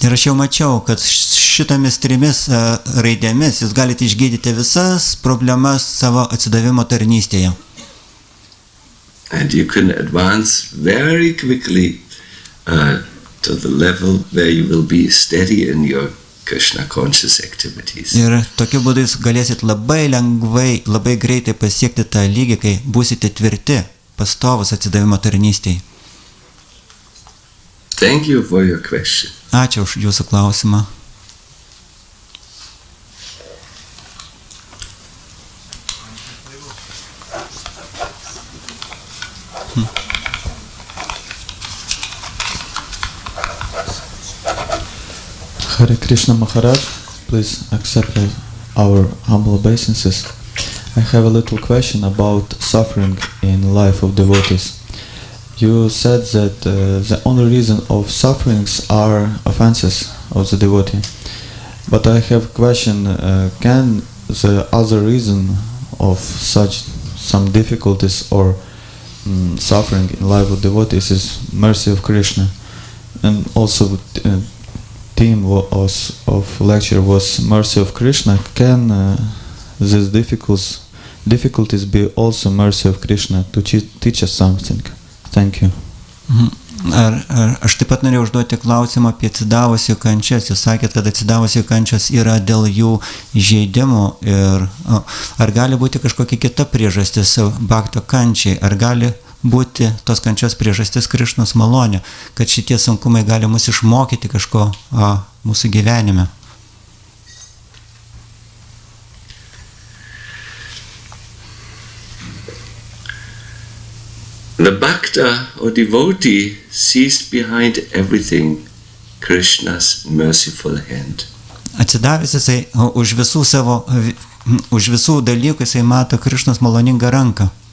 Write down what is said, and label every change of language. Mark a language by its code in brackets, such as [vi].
[lt] Ir aš jau mačiau, kad šitomis trimis raidėmis jūs galite išgydyti visas problemas savo atsidavimo tarnystėje. [en] And you can advance very quickly to the level where you will be steady in your Krishna conscious activities. [lt] Ir tokiu būdu jūs galėsit labai lengvai, labai greitai pasiekti tą lygį, kai būsite tvirti, pastovus atsidavimo tarnystėje. [en] Thank you for your question. [lt] Ačiū už jūsų klausimą. [en] Hare Krishna Maharaj, please accept our humble obeisances. I have a little question about suffering in life of devotees. You said that the only reason of sufferings are offenses of the devotee. But I have a question, can the other reason of such some difficulties or suffering in life of devotees is mercy of Krishna? And also theme of lecture was mercy of Krishna. Can these difficulties be also mercy of Krishna to teach us something? Thank you. [lt] Aš taip pat norėjau užduoti klausimą apie atsidavusių kančias. Jūs sakėt, kad atsidavusių kančias yra dėl jų įžeidimų. Ir ar gali būti kažkokia kita priežastis bhakto kančiai? Ar gali būti tos kančios priežastis Krišnos malonė, kad šitie sunkumai gali mus išmokyti kažko mūsų gyvenime? [en] The bhakta or devotee sees behind everything Krishna's merciful hand. [lt] Atsidavęs jisai už visų dalykų jisai mato Krišnos maloningą ranką.